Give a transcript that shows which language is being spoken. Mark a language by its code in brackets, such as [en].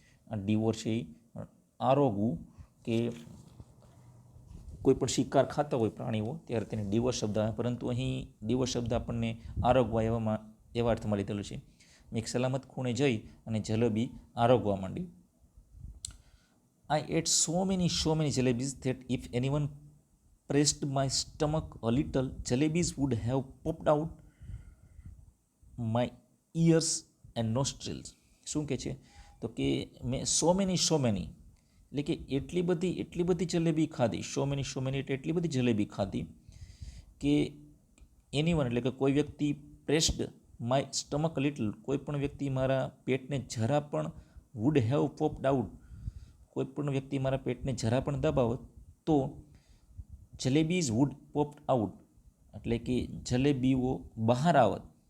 [gu] આ ડિવોર છે એ આરોગવું, કે કોઈ પણ શિકાર ખાતા હોય પ્રાણીઓ ત્યારે તેને ડિવોર શબ્દ આવે, પરંતુ અહીં ડિવોર શબ્દ આપણને આરોગવા એવા અર્થમાં લીધેલો છે. મેં એક સલામત ખૂણે જઈ અને જલેબી આરોગવા માંડી. [en] I ate so many jalebis that if anyone pressed my stomach a little, jalebis would have popped out my ears and nostrils. [gu] શું કહે છે? તો કે મેં [en] so many [gu] એટલે કે એટલી બધી જલેબી ખાધી. [en] so many [gu] એટલે એટલી બધી જલેબી ખાધી કે એનીવન એટલે કે કોઈ વ્યક્તિ [en] pressed my stomach little, [gu] કોઈ પણ વ્યક્તિ મારા પેટને જરા પણ, [en] would have popped out, [gu] કોઈ પણ વ્યક્તિ મારા પેટને જરા પણ દબાવત તો [en] jalebis would popped out [gu] એટલે કે જલેબીઓ બહાર આવત.